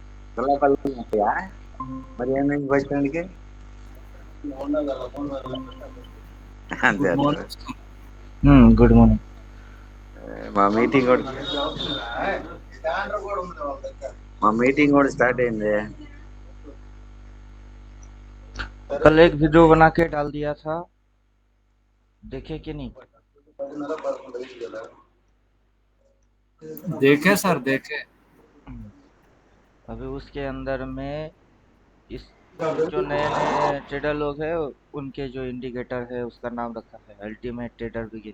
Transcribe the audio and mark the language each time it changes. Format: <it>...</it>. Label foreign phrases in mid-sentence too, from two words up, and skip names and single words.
<ms>Kalau kalau ya, Mariana yang voice kan ke?</ms> <te>అంతే గుడ్ అంటారు.</te> <en>morning good morning</en> <te>మా మీటింగ్ కూడా స్టార్ట్ అయింది.</te> <hi>कल एक वीडियो बना के डाल दिया था, देखे कि नहीं? देखे सर देखे। अभी उसके अंदर में इस जो नए नए ट्रेडर लोग हैं उनके जो इंडिकेटर है उसका नाम रखा है</hi> <en>ultimate trader begin.</en>